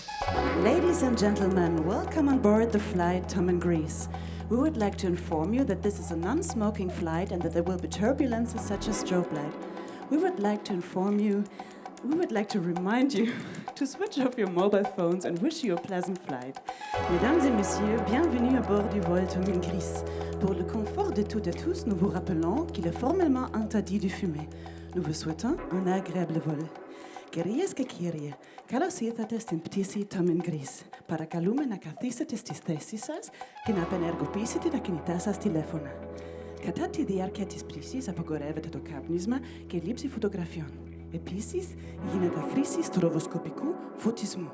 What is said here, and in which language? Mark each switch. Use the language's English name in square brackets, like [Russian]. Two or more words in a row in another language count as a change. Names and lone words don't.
[English] Ladies and gentlemen, welcome on board the flight Tom and Greece. We would like to inform you that this is a non-smoking flight and that there will be turbulences such as strobe light. We would like to remind you to switch off your mobile phones and wish you a pleasant flight. [French] Mesdames et messieurs, bienvenue à bord du vol Tom and Greece. Pour le confort de toutes et tous, nous vous rappelons qu'il est formellement interdit de fumer. Nous vous souhaitons un agréable vol. [Greek] Κυρίες και κύριοι, καλώς ήρθατε στην πτήση Tom and Greece. Παρακαλούμε να καθίσετε στις θέσεις σας και να απενεργοποιήσετε τα κινητά σας τηλέφωνα. Κατά τη διάρκεια της πτήσης απαγορεύεται το κάπνισμα και λήψη φωτογραφιών. Επίσης, γίνεται χρήση στροβοσκοπικού φωτισμού.